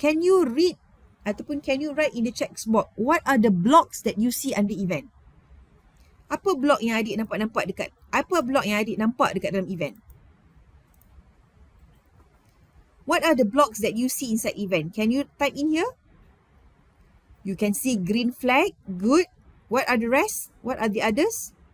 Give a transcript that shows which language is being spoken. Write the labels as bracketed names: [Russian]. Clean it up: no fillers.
[English] Can you read ataupun can you write in the text box what are the blocks that you see under event? [Malay] Apa blok yang adik nampak dekat dalam event? [English] What are the blocks that you see inside event? Can you type in here? You can see green flag. Good. What are the rest? What are the others?